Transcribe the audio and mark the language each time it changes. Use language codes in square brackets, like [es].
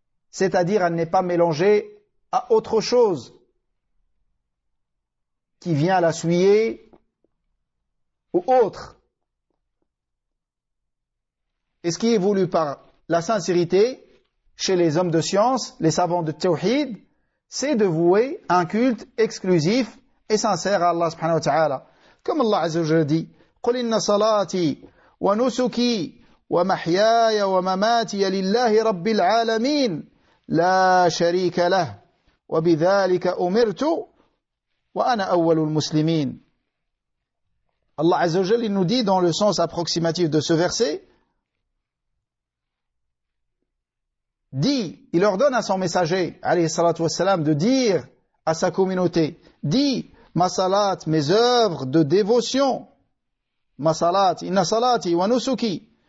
[fr] C'est-à-dire, elle n'est pas mélangée à autre chose qui vient la souiller ou autre. Et ce qui est voulu par la sincérité, chez les hommes de science, les savants de Tawhid, c'est de vouer un culte exclusif et sincère à Allah subhanahu wa ta'ala. [ar] Comme Allah azza wa jalla dit, قُلْ إِنَّ صَلَاتِي وَنُسُكِي وَمَحْيَايَ وَمَمَاتِيَ لِلَّهِ رَبِّ الْعَالَمِينَ لَا شَرِيكَ لَهُ وَبِذَلِكَ أُمِرْتُ وَأَنَا أَوَّلُ الْمُسْلِمِينَ. [fr] Allah azza wa jalla, il nous dit dans le sens approximatif de ce verset, dit, il ordonne à son messager, alayhi salatu wassalam, de dire à sa communauté, dit, ma salat, mes œuvres de dévotion, ma salat, [ar] inna salati wa nusuki.